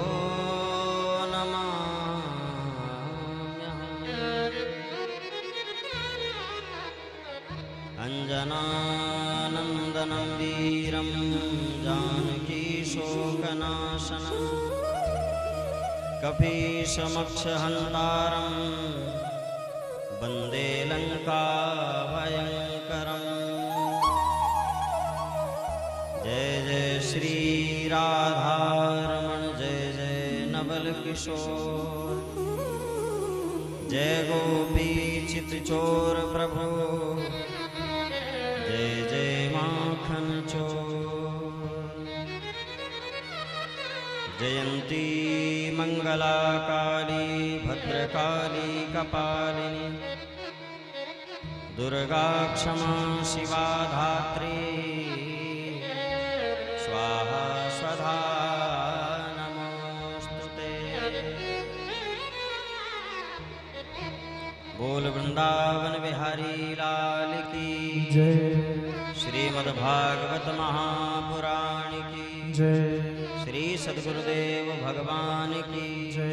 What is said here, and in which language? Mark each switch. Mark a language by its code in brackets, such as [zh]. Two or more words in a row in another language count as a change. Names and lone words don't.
[sa] अंजनानंदनं वीरं जानकी शोकनाशनं कपीशमक्षहन्तारं वन्दे लङ्काभयङ्करम्। [hi] जय जय श्री राधारमण जय जय नवल किशोर जय गोपी चितचोर प्रभु जय जय माखन चोर। [sa] जयंती मंगला काली भद्रकाली कपालिनी दुर्गा क्षमा शिवा धात्री स्वाहा स्वधा नमोस्तुते। [hi] बोल वृंदावन बिहारी लाल की जय। श्रीमद्भागवत महापुराण की जय। श्री सद्गुरुदेव भगवान की जय।